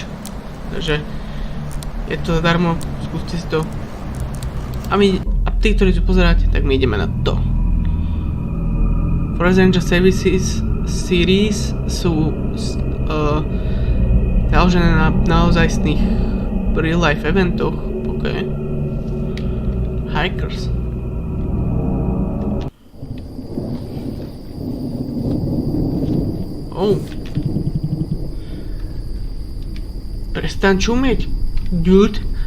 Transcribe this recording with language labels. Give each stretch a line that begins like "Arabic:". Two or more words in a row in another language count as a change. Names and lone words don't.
Slovak: Takže je to zadarmo, skúste si to. A tí, ktorí to pozeráte, tak my ideme na to. Forest Ranger Services Series sú založené na naozajstných
English: real life
Slovak: eventoch. OK.
English: Hikers. Oh.
Slovak: Prestaň čumieť, dude.